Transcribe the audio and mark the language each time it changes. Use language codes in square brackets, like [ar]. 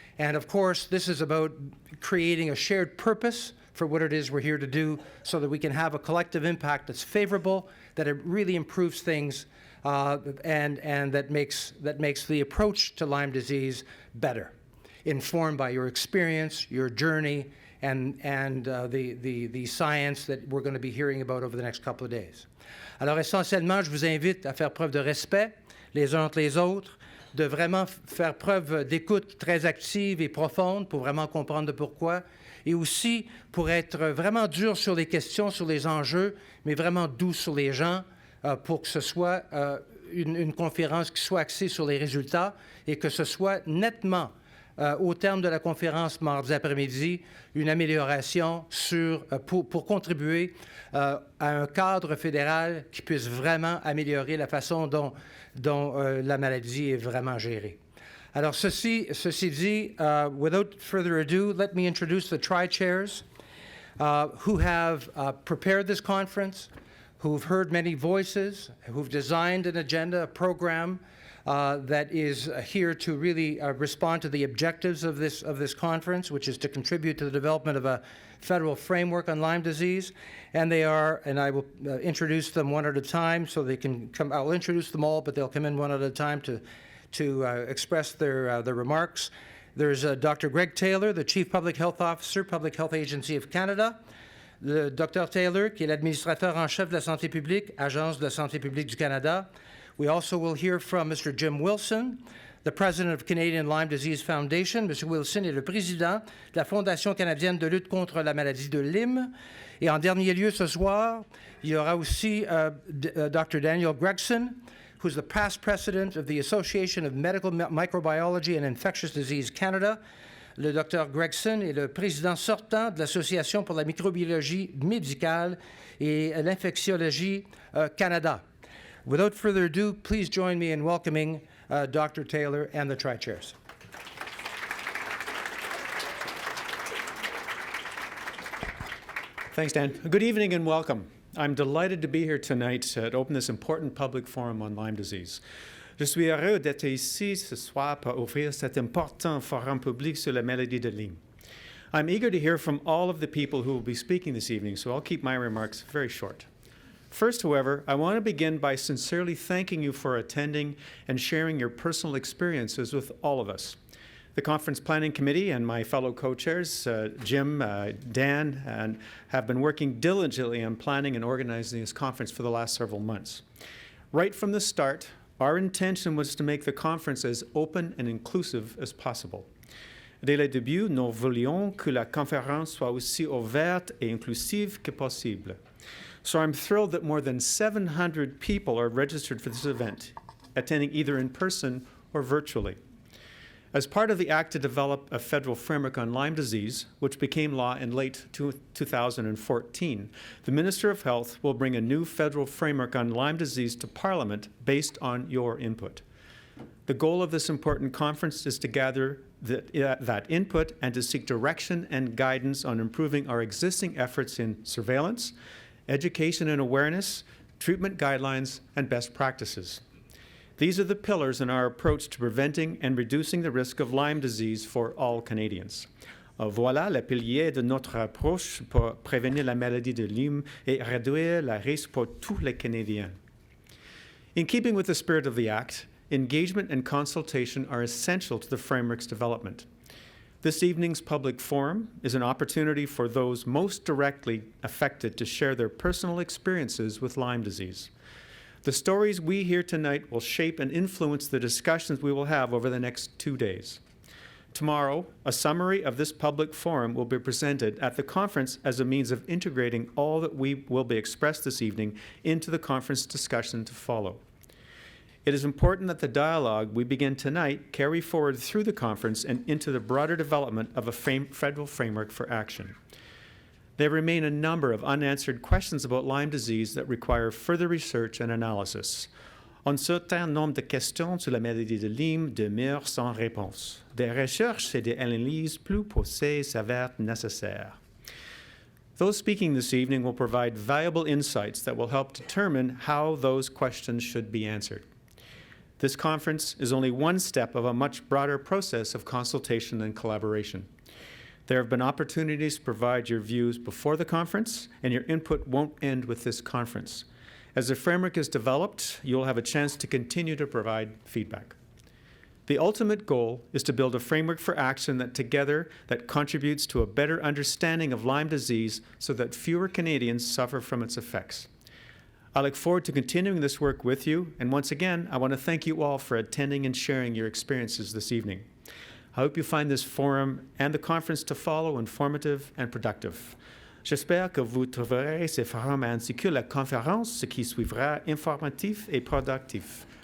[en] And of course, this is about creating a shared purpose for what it is we're here to do, so that we can have a collective impact that's favorable, that it really improves things, and that makes the approach to Lyme disease better, informed by your experience, your journey, and the science that we're going to be hearing about over the next couple of days. [fr] Alors essentiellement, je vous invite à faire preuve de respect les uns entre les autres, de vraiment faire preuve d'écoute très active et profonde pour vraiment comprendre le pourquoi, et aussi pour être vraiment dur sur les questions, sur les enjeux, mais vraiment doux sur les gens, pour que ce soit une conférence qui soit axée sur les résultats et que ce soit nettement, au terme de la conférence mardi après-midi, une amélioration pour contribuer à un cadre fédéral qui puisse vraiment améliorer la façon dont la maladie est vraiment gérée. Alors, ceci dit, [en] without further ado, let me introduce the tri-chairs who have prepared this conference, who've heard many voices, who've designed an agenda, a program that is here to really respond to the objectives of this conference, which is to contribute to the development of a federal framework on Lyme disease. And they are, and I will introduce them one at a time so they can come. I'll introduce them all, but they'll come in one at a time to express their remarks. There's Dr. Greg Taylor, the Chief Public Health Officer, Public Health Agency of Canada. [fr] Le Dr. Taylor, qui est l'administrateur en chef de la santé publique, Agence de la santé publique du Canada. [en] We also will hear from Mr. Jim Wilson, the president of Canadian Lyme Disease Foundation. Mr. [fr] Wilson est le président de la Fondation canadienne de lutte contre la maladie de Lyme. Et en dernier lieu ce soir, il y aura aussi Dr. [en] Daniel Gregson, who's the past president of the Association of Medical Microbiology and Infectious Disease Canada. [fr] Le Dr. Gregson est le président sortant de l'Association pour la microbiologie médicale et l'infectiologie Canada. [en] Without further ado, please join me in welcoming Dr. Taylor and the tri-chairs. Thanks, Dan. Good evening and welcome. I'm delighted to be here tonight to open this important public forum on Lyme disease. [fr] Je suis heureux d'être ici ce soir pour ouvrir cet important forum public sur la maladie de Lyme. [en] I'm eager to hear from all of the people who will be speaking this evening, so I'll keep my remarks very short. First, however, I want to begin by sincerely thanking you for attending and sharing your personal experiences with all of us. The Conference Planning Committee and my fellow co-chairs, Jim, Dan, and have been working diligently on planning and organizing this conference for the last several months. Right from the start, our intention was to make the conference as open and inclusive as possible. [fr] Dès le début, nous voulions que la conférence soit aussi ouverte et inclusive que possible. [en] So I'm thrilled that more than 700 people are registered for this event, attending either in person or virtually. As part of the act to develop a federal framework on Lyme disease, which became law in late 2014, the Minister of Health will bring a new federal framework on Lyme disease to Parliament based on your input. The goal of this important conference is to gather that input and to seek direction and guidance on improving our existing efforts in surveillance, education and awareness, treatment guidelines, and best practices. These are the pillars in our approach to preventing and reducing the risk of Lyme disease for all Canadians. [fr] Voilà les piliers de notre approche pour prévenir la maladie de Lyme et réduire le risque pour tous les Canadiens. [en] In keeping with the spirit of the Act, engagement and consultation are essential to the framework's development. This evening's public forum is an opportunity for those most directly affected to share their personal experiences with Lyme disease. The stories we hear tonight will shape and influence the discussions we will have over the next 2 days. Tomorrow, a summary of this public forum will be presented at the conference as a means of integrating all that will be expressed this evening into the conference discussion to follow. It is important that the dialogue we begin tonight carry forward through the conference and into the broader development of a federal framework for action. There remain a number of unanswered questions about Lyme disease that require further research and analysis. [fr] Un certain nombre de questions sur la maladie de Lyme demeurent sans réponse. Des recherches et des analyses plus poussées s'avèrent nécessaires. [en] Those speaking this evening will provide valuable insights that will help determine how those questions should be answered. This conference is only one step of a much broader process of consultation and collaboration. There have been opportunities to provide your views before the conference, and your input won't end with this conference. As the framework is developed, you will have a chance to continue to provide feedback. The ultimate goal is to build a framework for action that contributes to a better understanding of Lyme disease so that fewer Canadians suffer from its effects. I look forward to continuing this work with you, and once again, I want to thank you all for attending and sharing your experiences this evening. I hope you find this forum and the conference to follow informative and productive. [fr] J'espère que vous trouverez ces forums ainsi que la conférence qui suivra informatif et productif.